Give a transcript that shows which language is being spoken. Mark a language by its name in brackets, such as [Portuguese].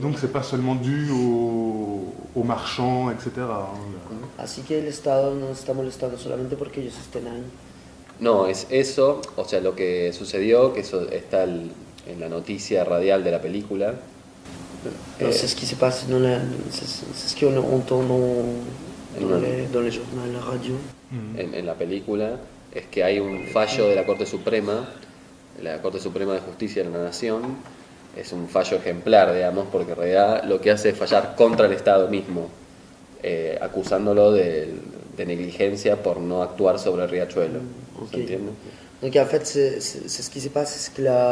[French] Donc c'est pas seulement dû aux marchands, etc. [Spanish] Así que el Estado no está molestando solamente porque ellos estén ahí. No, es eso, o sea, lo que sucedió, que eso está en la noticia radial de la película. [French] C'est ce qui s'est passé c'est ce qu'on entend dans les journaux, la radio. [Spanish] En la película, es que hay un fallo de la Corte Suprema de Justicia de la Nación. Es un fallo ejemplar, digamos, porque en realidad lo que hace es fallar contra el Estado mismo, acusándolo de negligencia por no actuar sobre el riachuelo. ¿Se entiende? [French] Donc en fait, c'est ce qui s'est passé, c'est que